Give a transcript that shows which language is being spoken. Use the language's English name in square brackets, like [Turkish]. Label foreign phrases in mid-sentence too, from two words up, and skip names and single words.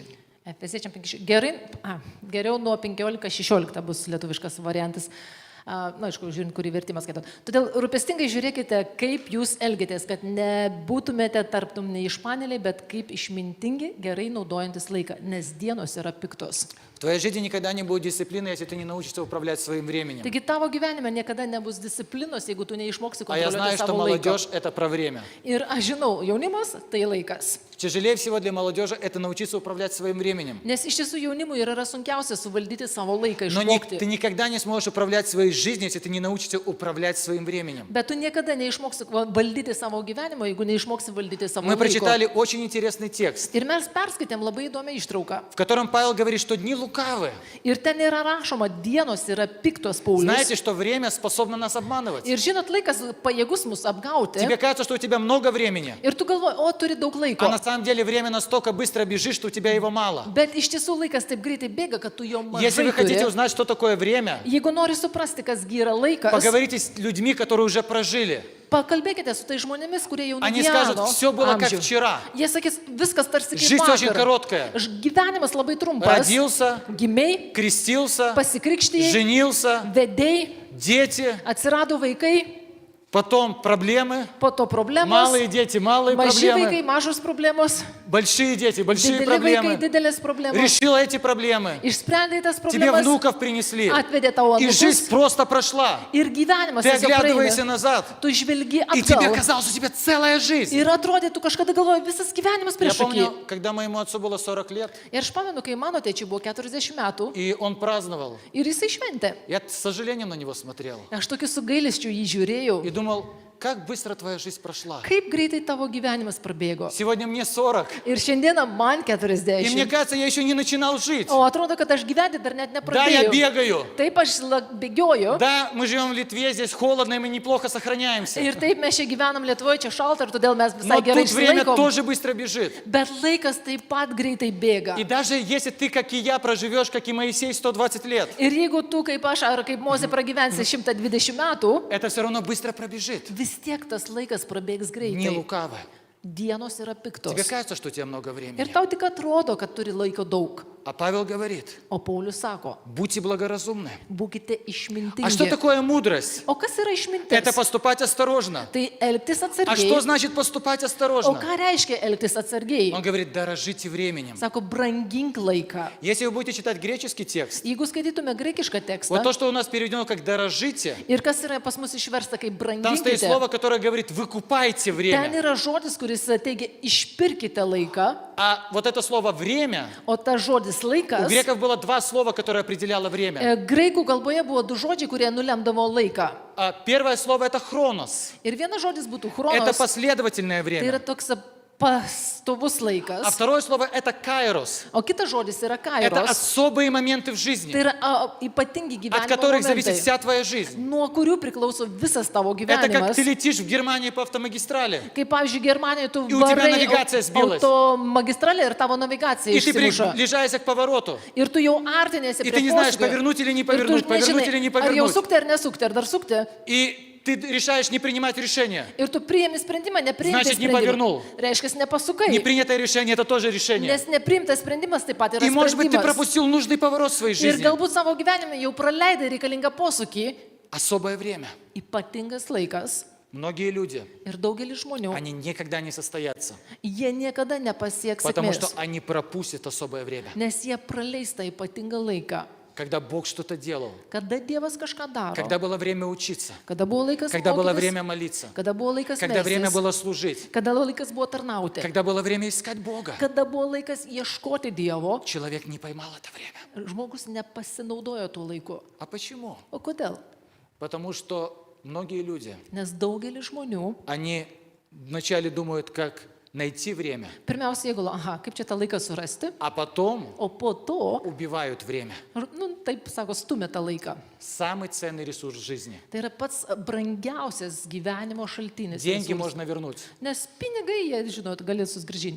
[Lithuanian] Efeziečiam 15. Geriau nuo 15-16 bus lietuviškas variantas. Na, aišku, žiūrint, kurį vertimą skaitot. Todėl rūpestingai žiūrėkite, kaip jūs elgiatės, kad nebūtumėte tarptum neišmanėliai, bet kaip išmintingi, gerai naudojantis laiką, nes dienos yra piktos. [Russian] В твоей жизни никогда не будет дисциплины, если ты не научишься управлять своим временем. [Lithuanian] Taigi tavo gyvenime niekada nebus disciplinos, jeigu tu neišmoksi [Russian] А я знаю, [Lithuanian] kontroliuoti [Russian] что [Lithuanian] savo laiką. [Russian] молодежь – это про время. [Lithuanian] Ir aš žinau, jaunimas tai laikas. [Russian] Тяжелее всего для молодежи – это научиться управлять своим временем. [Lithuanian] Nes iš tiesų jaunimui yra sunkiausia suvaldyti savo laiką, [Russian] Но ты [Lithuanian] išmokti. [Russian] никогда не сможешь управлять своей жизнью, если ты не научишься управлять своим временем. [Lithuanian] Bet tu niekada neišmoksi valdyti savo gyvenimo, jeigu neišmoksi valdyti savo [Russian] Мы [Lithuanian] laiko. [Russian] прочитали очень интересный текст, [Lithuanian] Ir mes perskaitėm labai įdomią ištrauką. [Russian] в котором Павел говорит, что дни лукавы. [Lithuanian] Ir ten yra rašoma, dienos yra piktos, Paulius. [Russian] Знаете, что время способно нас обманывать. [Lithuanian] Ir žinot, laikas pajėgus mus apgauti. [Russian] Тебе кажется, что у тебя много времени, [Lithuanian] Ir tu galvoji, o turi daug laiko. [Russian] а на самом деле время настолько быстро бежит, что у тебя его мало. [Lithuanian] Bet iš tiesų laikas taip greitai bėga, kad tu jo [Russian] Если [Lithuanian] mažai [Russian] вы хотите [Lithuanian] turi. [Russian] узнать, что такое время, [Lithuanian] Jeigu nori suprasti, kas gi yra laikas, [Russian] поговорите с людьми, которые уже прожили. [Lithuanian] pakalbėkite su tai žmonėmis, kurie jau [Russian] Они скажут, все было как вчера. [Lithuanian] Jie sakys, viskas tarsi kaip [Russian] Жизнь очень [Lithuanian] vakar. [Russian] короткая. [Lithuanian] Gyvenimas labai trumpas. [Russian] Родился, [Lithuanian] Gimiai, [Russian] крестился, [Lithuanian] pasikrikštijai, [Russian] женился, [Lithuanian] vedėjai, [Russian] дети, [Lithuanian] atsirado vaikai, [Russian] потом проблемы, [Lithuanian] po to problemos, [Russian] малые дети, малые [Lithuanian] maži vaikai, [Russian] проблемы, [Lithuanian] mažos problemos, [Russian] большие дети, большие [Lithuanian] dideli vaikai, [Russian] проблемы. [Lithuanian] didelės problemos. [Russian] Решила эти проблемы. [Lithuanian] Išsprendai tas [Russian] Тебе [Lithuanian] problemas, [Russian] внуков принесли. [Lithuanian] atvedė tavo [Russian] И жизнь [Lithuanian] anūkus [Russian] просто прошла. [Lithuanian] ir gyvenimas [Russian] Ты [Lithuanian] tiesiog [Russian] оглядываешься [Lithuanian] praeina. [Russian] назад, [Lithuanian] Tu žvelgi [Russian] и тебе [Lithuanian] atgal. [Russian] казалось, что у тебя целая жизнь. [Lithuanian] Ir atrodė, tu kažkada galvoji, visas gyvenimas [Russian] Я [Lithuanian] prieš akį. [Russian] помню, когда моему отцу было 40 лет, [Lithuanian] Ir aš pamenu, kai mano tėčiui buvo 40 metų [Russian] и он праздновал. [Lithuanian] ir jisai šventė. [Russian] Я с сожалением на него смотрел [Lithuanian] Aš tokiu su gailesčiu jį žiūrėjau. [Russian] и думал, как быстро твоя жизнь прошла. [Lithuanian] Kaip greitai tavo gyvenimas prabėgo. [Russian] Сегодня мне 40, [Lithuanian] Ir šiandieną man [Russian] и мне [Lithuanian] 40. [Russian] кажется, я еще не начинал жить. [Lithuanian] O atrodo, kad aš gyventi dar net [Russian] Да, я [Lithuanian] nepradėjau. [Russian] бегаю. [Lithuanian] Taip aš bėgioju. [Russian] Да, мы живем в Литве, здесь холодно, и мы неплохо сохраняемся. [Lithuanian] Ir taip mes čia gyvenam Lietuvoje, čia šalta ir todėl mes [Russian] Но [Lithuanian] visai gerai [Russian] тут время [Lithuanian] išsilaikom. [Russian] тоже быстро бежит. [Lithuanian] Bet laikas taip pat greitai bėga. [Russian] И даже если ты, как и я, проживешь, как и Моисей, 120 лет, [Lithuanian] Ir jeigu tu kaip aš ar kaip Mozė pragyvensi 120 metų, [Russian] это все равно быстро пробежит. [Lithuanian] vis tiek tas laikas prabėgs [Russian] Не [Lithuanian] greitai. [Russian] лукаво. [Lithuanian] Dienos yra piktos. [Russian] Тебе кажется, что у тебя много [Lithuanian] Ir [Russian] времени. [Lithuanian] tau tik atrodo, kad turi laiko daug. [Russian] А Павел говорит, [Lithuanian] O Paulius sako, [Russian] будьте благоразумны. [Lithuanian] būkite [Russian] А что [Lithuanian] išmintingi. [Russian] такое мудрость? [Lithuanian] O kas yra [Russian] Это [Lithuanian] išmintis? [Russian] поступать осторожно. [Lithuanian] Tai elgtis [Russian] А что [Lithuanian] atsargiai. [Russian] значит поступать [Lithuanian] O [Russian] осторожно? [Lithuanian] ką reiškia elgtis atsargiai? [Russian] Он говорит, дорожите временем. [Lithuanian] Sako, brangink laiką. [Russian] Если вы будете читать греческий текст, [Lithuanian] Jeigu skaitytume graikišką tekstą, [Russian] вот то, что у нас переведено как «дорожите», [Lithuanian] ir kas yra pas mus išversta kaip [Russian] там стоит [Lithuanian] branginkite, [Russian] слово, которое говорит «выкупайте [Lithuanian] ten [Russian] время». [Lithuanian] yra žodis, kuris teigia išpirkite laiką, [Russian] А вот это слово «время», [Lithuanian] o ta žodis [Russian] у [Lithuanian] laikas, [Russian] греков было два слова, которое определяло время. [Lithuanian] graikų kalboje buvo du žodžiai, kurie nulemdavo laiką. [Russian] Первое слово – это «хронос». [Lithuanian] Ir vienas žodis būtų [Russian] Это [Lithuanian] chronos, [Russian] последовательное [Lithuanian] tai yra [Russian] время. [Lithuanian] toks pastovus [Russian] А [Lithuanian] laikas, [Russian] второе слово – это «кайрос». [Lithuanian] o kitas žodis yra [Russian] Это [Lithuanian] kairos, [Russian] особые моменты в [Lithuanian] tai [Russian] жизни, [Lithuanian] yra ypatingi [Russian] от [Lithuanian] gyvenimo [Russian] которых зависит [Lithuanian] momentai, [Russian] вся твоя жизнь. [Lithuanian] nuo kurių priklauso visas tavo [Russian] Это как [Lithuanian] gyvenimas. [Russian] ты летишь в Германии по автомагистрали, [Lithuanian] Kaip, pavyzdžiui, Germanijoje tu [Russian] И у тебя [Lithuanian] varai [Russian] навигация сбилась. [Lithuanian] automagistralę ir tavo navigacija [Russian] и ты [Lithuanian] išsimuša. [Russian] приближаешься к повороту, [Lithuanian] Ir tu jau artinėsi [Russian] и [Lithuanian] prie [Russian] ты не знаешь, [Lithuanian] posūkio. [Russian] повернуть или не [Lithuanian] Ir tu [Russian] повернуть, повернуть или не [Lithuanian] nežinai, ar jau [Russian] повернуть. [Lithuanian] sukti ar nesukti, ar dar sukti. [Russian] И ты решаешь не принимать решение. [Lithuanian] Ir tu priimi sprendimą, nepriimti [Russian] Значит, не повернул. [Lithuanian] sprendimą. Reiškia, nepasukai. [Russian] Непринятое решение – это тоже решение. [Lithuanian] Nes nepriimtas sprendimas taip pat yra [Russian] И, может быть, ты [Lithuanian] sprendimas. [Russian] пропустил нужный поворот в своей [Lithuanian] Ir [Russian] жизни. [Lithuanian] galbūt savo gyvenime jau praleidai reikalingą posūkį, [Russian] Особое время. [Lithuanian] ypatingas laikas. [Russian] Многие люди, [Lithuanian] Ir daugelis žmonių, [Russian] они никогда не состоятся, [Lithuanian] jie niekada nepasieks [Russian] потому что [Lithuanian] sėkmės, [Russian] они пропустят особое время. [Lithuanian] nes jie praleis tą ypatingą laiką. [Russian] Когда Бог что-то делал, [Lithuanian] Kada Dievas kažką daro, [Russian] когда было время учиться, [Lithuanian] kada buvo laikas [Russian] когда было [Lithuanian] mokytis, [Russian] время молиться, [Lithuanian] kada buvo laikas [Russian] когда время [Lithuanian] melstis, [Russian] было служить, [Lithuanian] kada laikas buvo tarnauti, [Russian] когда было время искать Бога. [Lithuanian] kada buvo laikas ieškoti Dievo, [Russian] Человек не поймал это время. [Lithuanian] žmogus nepasinaudojo tuo laiku. [Russian] А почему? [Lithuanian] O kodėl? [Russian] Потому что многие люди, [Lithuanian] Nes daugelis žmonių [Russian] они вначале думают, как найти время, [Lithuanian] pirmiausia, jie galvoja, aha, kaip čia tą laiką surasti, [Russian] а потом [Lithuanian] o po to, [Russian] убивают время. [Lithuanian] taip sako, stumia tą laiką. [Russian] Самый ценный ресурс жизни. [Lithuanian] Tai yra pats brangiausias gyvenimo šaltinis. [Russian] Деньги [Lithuanian] resursas. [Russian] можно вернуть. [Lithuanian] Nes pinigai, jie, žinot, gali susigrąžinti.